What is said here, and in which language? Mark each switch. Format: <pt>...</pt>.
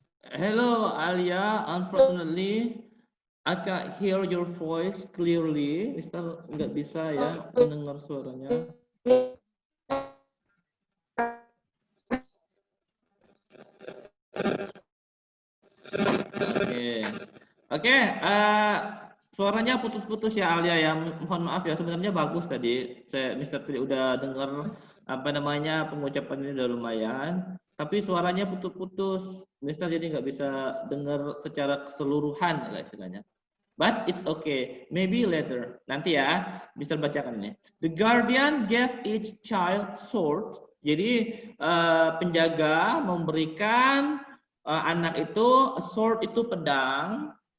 <en>Hello Alia, unfortunately I can't hear your voice clearly.</en> <id>Mister nggak bisa ya mendengar suaranya. Oke. Suaranya putus-putus ya Alia ya. Mohon maaf ya, sebenarnya bagus tadi. Mister Tri udah dengar apa namanya pengucapan ini udah lumayan. Tapi suaranya putus-putus. Mister jadi nggak bisa dengar secara keseluruhan lah istilahnya.</id> <en>But it's okay. Maybe later.</en> <id>Nanti ya, Mister bacakan ini.</id> <en>The guardian gave each child sword.</en> <id>Jadi penjaga memberikan anak itu sword itu pedang.</id>